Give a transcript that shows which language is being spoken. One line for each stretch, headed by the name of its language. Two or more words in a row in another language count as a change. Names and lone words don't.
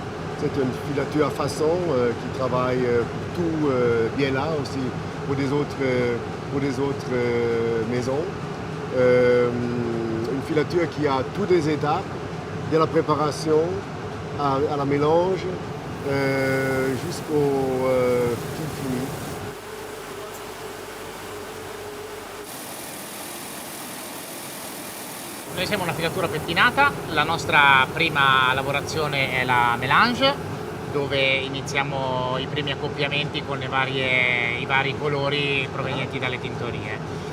French: C'est une filature à façon qui travaille pour tout Biella, aussi pour des autres maisons. Une filature qui a toutes les étapes, de la préparation à la mélange jusqu'au fil fini.
Italian: Noi siamo una filatura pettinata, la nostra prima lavorazione è la mélange, dove iniziamo i primi accoppiamenti con i vari colori provenienti dalle tintorie.